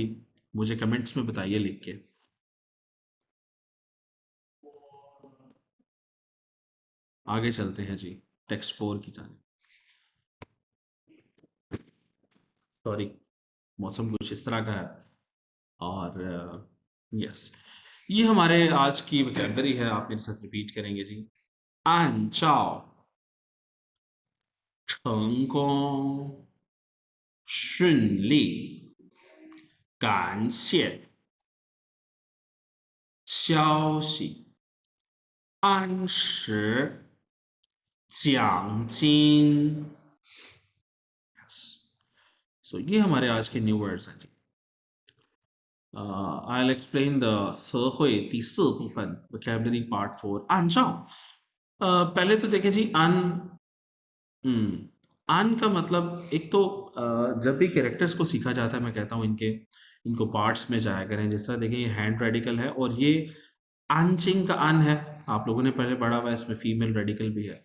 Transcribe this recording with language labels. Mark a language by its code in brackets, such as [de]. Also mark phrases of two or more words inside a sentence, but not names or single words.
[hi] मुझे कमेंट्स में बताइए लिख के। आगे चलते हैं जी टेक्स्ट 4 की जाने। सॉरी, मौसम कुछ इस तरह का है। और यस, ये हमारे आज की वोकैबुलरी है, आप मेरे साथ रिपीट करेंगे जी। [zh] 按照成功顺利感谢消息按时奖金। [hi] सो ये हमारे आज के न्यू वर्ड्स हैं जी। [en] I'll explain the [zh] 词汇第四部分 [en] vocabulary part 4 按照। [hi] पहले तो देखें जी अन का मतलब, एक तो जब भी कैरेक्टर्स को सीखा जाता है मैं कहता हूँ इनको पार्ट्स में जाया करें। जिस तरह देखें ये हैंड रेडिकल है, और ये आंचिंग का अन है, आप लोगों ने पहले पढ़ा हुआ है, इसमें फीमेल रेडिकल भी है।